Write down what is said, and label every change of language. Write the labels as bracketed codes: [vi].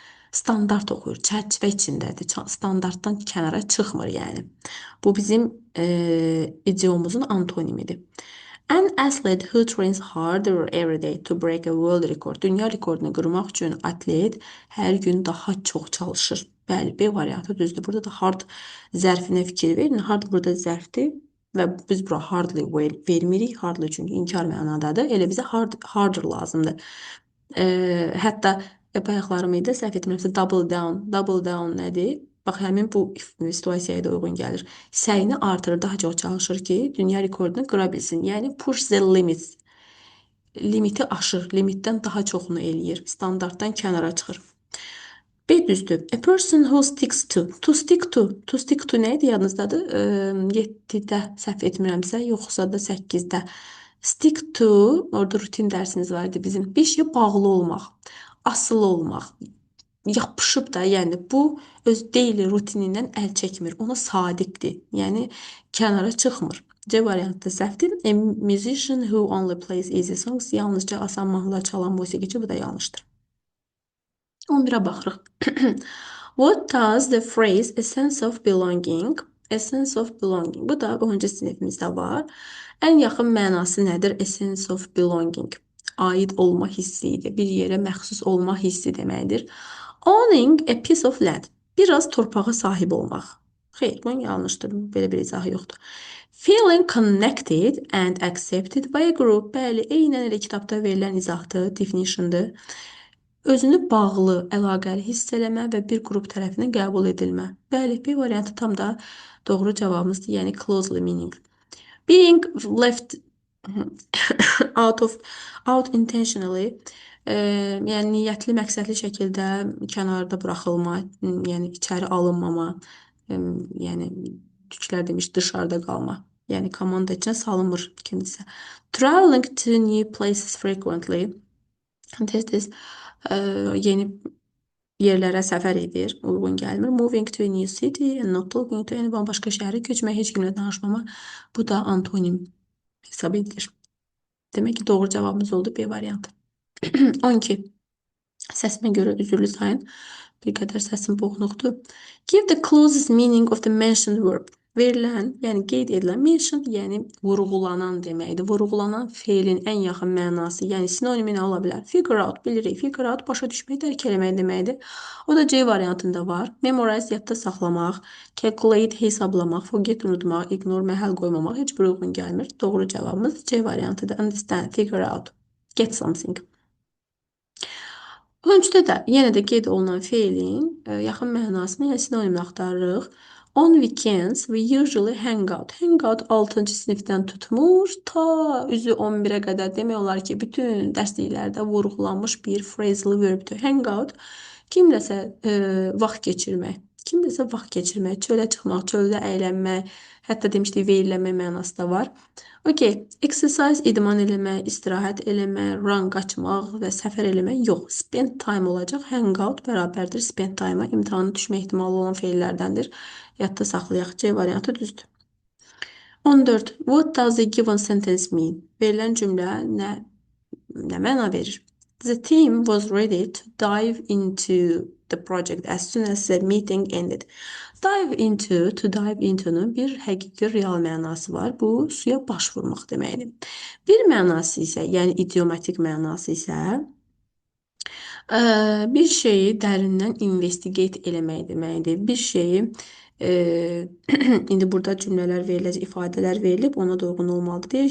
[az] Standart oxuyur, çərçivə içindədir, standartdan kənara çıxmır yəni. Bu bizim idiomumuzun antonimidir. [en] An athlete who trains harder every day to break a world record. [az] Dünya rekordunu qırmaq üçün atlet hər gün daha çox çalışır. Bəli, B variantı düzdür. Burada da hard zərfinə fikir verin. Hard burada zərfdir və biz bura hardly vermirik. Hardly çünki inkar mənadadır. Elə bizə harder lazımdır. Hətta bayaqlarım idi, səhv etmirəmsə double down. Double down nədir? Bax, həmin bu situasiyaya da uyğun gəlir. Səyini artırır, daha çox çalışır ki, dünya rekordunu qıra bilsin. Yəni, [en] push the limits. [az] limiti aşır, limitdən daha çoxunu eləyir, standartdan kənara çıxır. B düzdür. [en] A person who sticks to. To stick to. To stick to [az] nə idi yadınızdadır? 7-də səhv etmirəmsə, yoxsa da 8-də. Stick to, orada rutin dərsimiz var idi bizim. Bir şeyə bağlı olmaq, asılı olmaq, yapışıb da, yəni bu öz daily rutinindən əl çəkmir. Ona sadiqdir. Yəni kənara çıxmır. C variantı səhvdir. [en] A musician who only plays easy songs. [az] Yalnızca asan mahnılar çalan musiqiçi, bu da yanlışdır. 11'e baxırıq. [en] What does the phrase a sense of belonging, a sense of belonging. [az] Bu da 10-cu sinifimizdə var. Ən yaxın mənası nədir? [en] A sense of belonging. [az] Aid olma hissidir. Bir yerə məxsus olma hissi deməkdir. [en] Owning a piece of land. [az] Biraz torpağa sahib olmaq. Xeyr, bu yanlışdır. Belə bir izahı yoxdur. [en] Feeling connected and accepted by a group. [az] Bəli, eynən elə kitabda verilən izahdır, definitiondır. Özünü bağlı, əlaqəli hiss eləmə və bir qrup tərəfindən qəbul edilmə. Bəli, B variantı tam da doğru cavabımızdır, yəni [en] closely meaning. Being left out intentionally, [az] yəni niyyətli, məqsədli şəkildə kənarda buraxılma, yəni içəri alınmama, yəni türklər demiş dışarıda qalma. Yəni komanda içinə salınmır kimdisə. [en] Traveling to new places frequently. [az] Tez-tez yeni yerlərə səfər edir, uyğun gəlmir. [en] Moving to a new city and not talking to anyone. [az] Başqa şəhərə köçmək, heç kimlə danışmama. Bu da antonim hesab edilir. Demək ki, doğru cavabımız oldu B variantı. 12. Səsimə görə üzürlü sayın. Bir qədər səsim boğuqdur. [en] Give the closest meaning of the mentioned verb. [az] Verilən, yəni qeyd edilən, mentioned, yəni vurğulanan deməkdir. Vurğulanan feilin ən yaxın mənası, yəni sinonimi nə ola bilər? Figure out, bilirik. Figure out, başa düşmək, dərk eləmək deməkdir. O da C variantında var. Memorize, yadda saxlamaq, calculate, hesablamaq, forget, unutmaq, ignore, məhəl qoymamaq heç bir uyğun gəlmir. Doğru cavabımız C variantıdır. [en] Understand, figure out, get something. [az] 13-də də yenə də qeyd olunan feilin yaxın mənasını, yəni sinonimini axtarırıq. [en] On weekends we usually hang out. [az] Hang out 6-cı sinifdən tutmuş ta üzü 11-ə qədər demək olar ki, bütün dərsliklərdə vurğulanmış bir phrasal verbdir. Hang out kimləsə vaxt keçirmək. Kimləsə vaxt keçirmək, çölə çıxmaq, çöldə əylənmək, hətta demişdik verilləmək mənası da var. Okay, exercise idman eləmək, istirahət eləmək, run qaçmaq və səfər eləmək yox. Spend time olacaq. Hangout bərabərdir spend time-a. İmtahana düşmə ehtimalı olan feillərdəndir. Yadda saxlayaq. C variantı düzdür. 14. [en] What does the given sentence mean? [az] Verilən cümlə nə məna verir? [en] The team was ready to dive into the project as soon as the meeting ended. [az] Dive into, to dive into'nun bir həqiqi real mənası var. Bu suya baş vurmaq deməkdir. Bir mənası isə, yəni idiomatik mənası isə bir şeyi dərindən investigate eləmək deməkdir. Bir şeyi indi burada cümlələr veriləcək, ifadələr verilib, ona da uyğun olmalıdır.